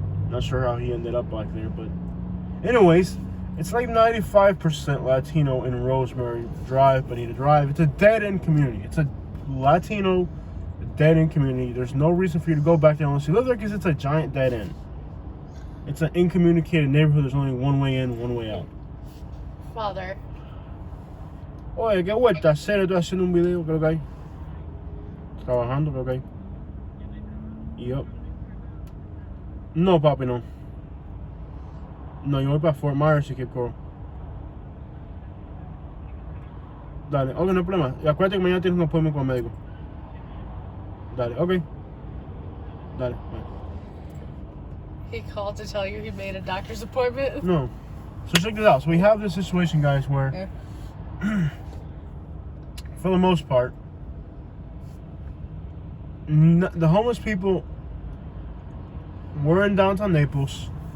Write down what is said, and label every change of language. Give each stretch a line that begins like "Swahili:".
English: Not sure how he ended up back there, but anyways, it's like 95% Latino in Rosemary Drive, Bonita Drive. It's a dead-end community. It's a Latino dead-end community. There's no reason for you to go back there unless you live there, because it's a giant dead end. It's an incommunicated neighborhood. There's only one way in, one way out. Father.
Spanish: Oye, qué vuelta, serio, estoy haciendo un video, creo que hay. Trabajando, creo que hay. Yup. No, papi, no. No, yo voy para Fort Myers y que corro. Dale, ok, no hay problema. Y acuérdate que mañana tienes un appointment con el médico. Dale, ok. Dale, bye.
English: He called to tell you he made a doctor's appointment? No. So check this out. So we have this situation, guys, where for the most part, the homeless people were in downtown Naples.